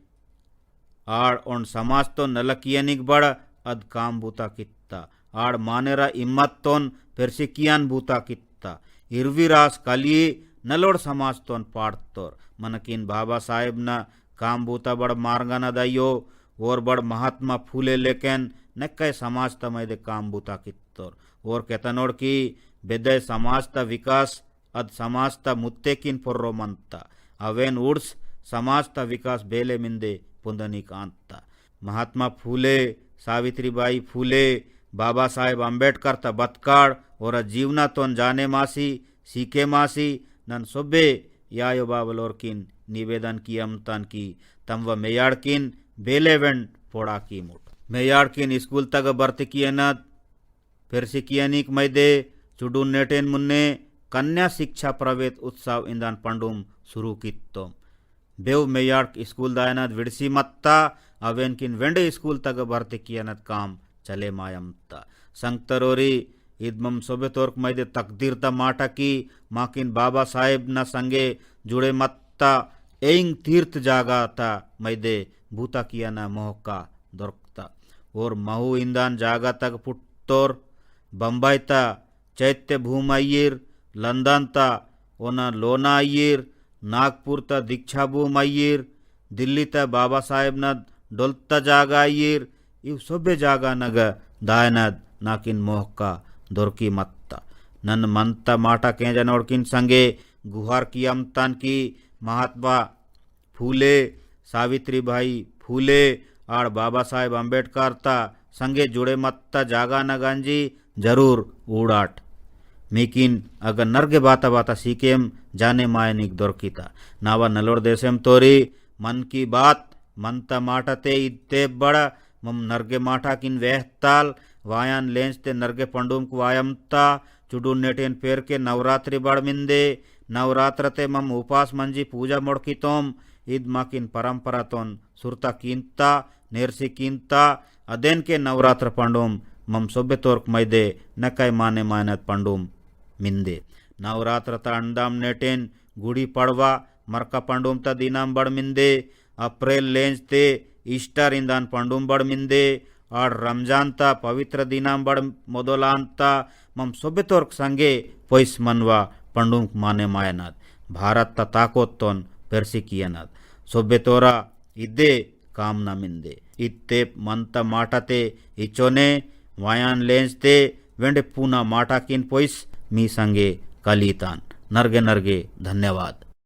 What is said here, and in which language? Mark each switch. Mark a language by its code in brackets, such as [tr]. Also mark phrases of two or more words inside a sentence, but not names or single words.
[gon] आड़ ओंड समाज तो नलकियनिक बड़ अद काम बूता कित्ता आड़ मानेरा इम्मत तोन पेरसिकियान बूता कित्ता इरविरास कलिये नलोड समाज तोन पाड़तोर मनकिन बाबा साहेब न काम बूता बड़ मार्गन दयो और बड़ महात्मा फूले लेकिन नक्कै समाज त मैदे काम बूता कित्तोर और केतनोड़ की बेदय समाज त विकास अद समाज त मुत्ते किन पोर्रो मंता अवेन उड्स समाज त विकास बेले मिंदे पुंदनी कांता महात्मा फूले सावित्रीबाई फूले बाबा साहेब अंबेडकर त बतकाड़ और जीवना तोन जाने मासी सीखे मासी नन सोबे यायो बाबलोर किन निवेदन की अमतन की तम व मेयाड़किन बेलेवेंड पोड़ा की मुठ मेयाड़किन स्कूल तक बर्त कियनत फिर सिकियनिक मैदे चुडून नेटेन मुन्ने कन्या शिक्षा प्रवेश उत्सव इंदान पंडुम शुरू कित्तो बेव मेयाड़ स्कूल दायनत विड़सी मत्ता अवेन किन वेंडे स्कूल तक बर्त कियनत काम चले मायमता संगतरोरी इदमम सोबेतोर्क मैदे तकदीर ता माटा की माकिन बाबा साहेब न संगे जुड़े मत्ता एंग तीर्थ जागा ता मैदे भूता किया न मोहका दोरकता और महू इंदान जागा तक पुट्टोर बम्बई ता चैत्य भूम अय्यर लंदन ता ओना लोना अय्यर नागपुर ता दीक्षा भूम अय्यर दिल्ली ता बाबा साहेब न डोलता जागा अय्यर इव सोबे जागा नग दायनद नाकिन मोहका दोरकी मत्ता नन मंता माटा के जनोड़किन संगे गुहार की अमतान की महात्मा फूले सावित्री भाई फूले और बाबा साहेब अंबेडकर ता संगे जुड़े मत्ता जागा नगांजी जरूर उड़ाट मीकिन अगर नरगे बाता बाता सीकेम जाने मायनिक दोरकीता नावा नलोड़ देशेम तोरी मन की बात मंता माटते इत्ते बड़ा मम नरगे माटा किन वेहताल वायान लेंचते नरगे पंडुम को वायमता चुडून नेटेन पेर के नवरात्रि बड़ मिंदे नवरात्रते मम उपास मंजी पूजा मोड़कितोम ईद माकिन परंपरा तोन सुरता कींता नेरसी कींता अदेन के नवरात्र पंडुम मम सोबे तोर्क मैदे नकै माने मायनत पंडुम मिंदे नवरात्र ता अंडाम नेटेन गुड़ी पड़वा मरका पंडुम ता दीनाम बड़ मिंदे अप्रैल लेंचते ईस्टर इंदान पंडुम बड़ मिंदे और रमजान ता पवित्र दिनाम बड़ मोदोलांता मम सोबे तोर्क संगे पोइस मनवा पंडुम माने मायनाद भारत ता ताकोत तोन पेरसी कियनाद सोबे तोरा इदे काम न मिंदे इत्ते मंता माटाते इचोने वायान लेंचते वेंडे पूना माटा किन पोइस मी संगे कलीतान नरगे नरगे धन्यवाद।